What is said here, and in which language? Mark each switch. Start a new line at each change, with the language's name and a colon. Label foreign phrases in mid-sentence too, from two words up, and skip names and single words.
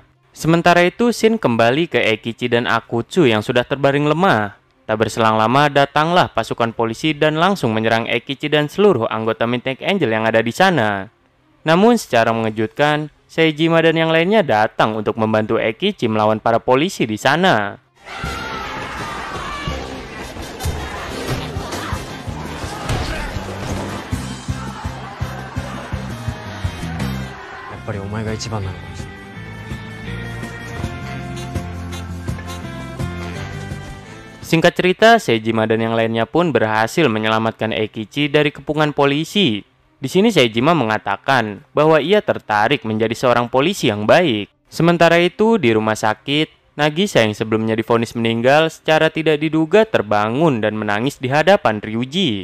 Indonesian: Sementara itu, Shin kembali ke Eikichi dan Akutsu yang sudah terbaring lemah. Tak berselang lama, datanglah pasukan polisi dan langsung menyerang Eikichi dan seluruh anggota Midnight Angel yang ada di sana. Namun secara mengejutkan, Seijima dan yang lainnya datang untuk membantu Eikichi melawan para polisi di sana.
Japanese: やっぱりお前が一番なのかもしれない。
Indonesian: Singkat cerita, Seijima dan yang lainnya pun berhasil menyelamatkan Eikichi dari kepungan polisi. Di sini Seijima mengatakan bahwa ia tertarik menjadi seorang polisi yang baik. Sementara itu, di rumah sakit, Nagisa yang sebelumnya divonis meninggal secara tidak diduga terbangun dan menangis di hadapan Ryuji.